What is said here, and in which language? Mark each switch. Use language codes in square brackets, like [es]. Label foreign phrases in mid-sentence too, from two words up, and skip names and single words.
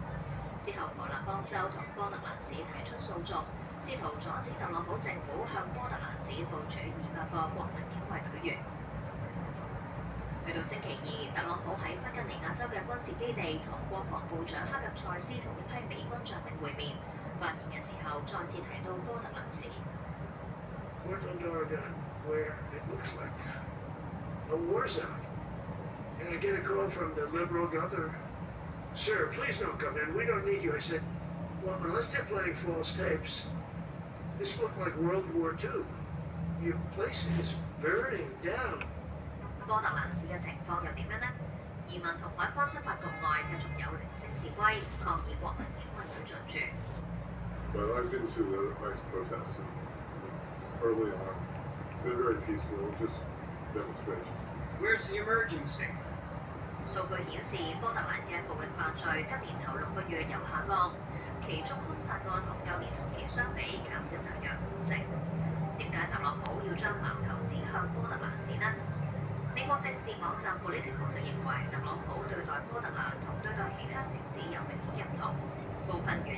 [yue] 之後，俄勒岡州同波特蘭市提出訴訟，試圖阻止特朗普政府向波特蘭市部署200個國民警衛隊員。去到星期二，特朗普喺弗吉尼亞州嘅軍事基地同國防部長哈格塞斯同一批美軍將領會面，發言嘅時候再次提到波特蘭市。 [en] Portland, Oregon, where it looks like a war zone. And I get a call from the liberal governor. Sir, please don't come in. We don't need you. I said, well, unless they're playing false tapes, this looked like World War II. Your place is burning down. [yue] 波特蘭市嘅情況又點樣呢？移民同海關執法局外繼續有零星示威，抗議國民警衛隊進駐。 [en] But I've been to the ICE protests early on. They're very peaceful, just demonstrations. Where's the emergency? [yue] 數據顯示，波特蘭嘅暴力犯罪今年頭6個月有下降，其中兇殺案同舊年同期相比減少大約50%。點解特朗普要將矛頭指向波特蘭市呢？美國政治網站 Politico 就認為，特朗普對待波特蘭同對待其他城市有明顯唔同，部分原